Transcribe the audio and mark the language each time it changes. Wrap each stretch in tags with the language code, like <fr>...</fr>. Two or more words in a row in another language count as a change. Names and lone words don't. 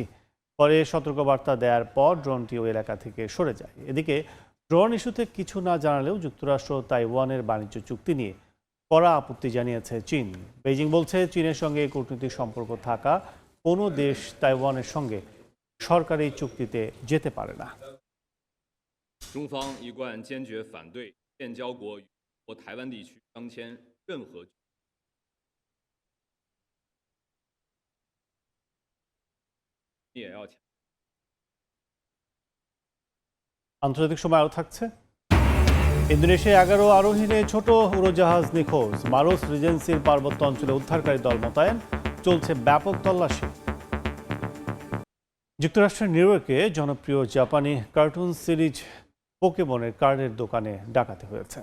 <bn>পরে সতর্কবার্তা দেওয়ার পর ড্রোনটি ওই এলাকা থেকে সরে যায়। এদিকে ড্রোন ইস্যুতে কিছু না জানালেও যুক্তরাষ্ট্র তাইওয়ানের বাণিজ্য চুক্তি নিয়ে কড়া আপত্তি জানিয়েছে চীন। বেইজিং বলছে, চীনের সঙ্গে কূটনৈতিক সম্পর্ক থাকা কোনো দেশ তাইওয়ানের সঙ্গে সরকারি চুক্তিতে যেতে পারে না।</bn> <zh>中方一贯坚决反对建交国与台湾地区商签任何。也要强。</zh> <bn>আন্তর্জাতিক সময় আরও থাকছে। ইন্দোনেশিয়ায় 11 আরোহীনে ছোট উড়োজাহাজ নিখোঁজ। মারোস রিজেন্সির পার্বত্য অঞ্চলে উদ্ধারকারী দল মোতায়েন, চলছে ব্যাপক তল্লাশি। যুক্তরাষ্ট্রের নিউ ইয়র্কে জনপ্রিয় জাপানি কার্টুন সিরিজ পোকেমনের কার্ডের দোকানে ডাকাতি হয়েছে।</bn>